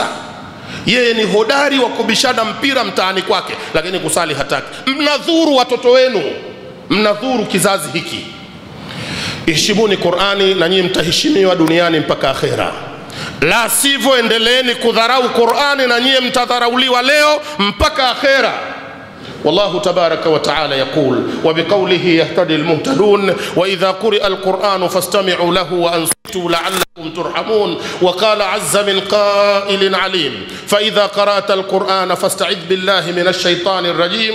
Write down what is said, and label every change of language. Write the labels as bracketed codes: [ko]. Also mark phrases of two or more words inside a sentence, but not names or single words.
[sw] Yeye ni hodari wa kubishana mpira mtaani kwake, lakini kusali hataki. Mnadhuru watoto wenu, mnadhuru kizazi hiki. Heshimuni Qur'ani na nyinyi mtaheshimiwa duniani mpaka akhera. La sivyo endeleeni kudharau Qur'ani na nyinyi mtadharauliwa leo mpaka akhera. [ar] والله تبارك وتعالى يقول وبقوله يهتدي المهتدون وإذا قرئ القرآن فاستمعوا له وأنصتوا لعلكم ترحمون. وقال عز من قائل عليم فإذا قرأت القرآن فاستعذ بالله من الشيطان الرجيم.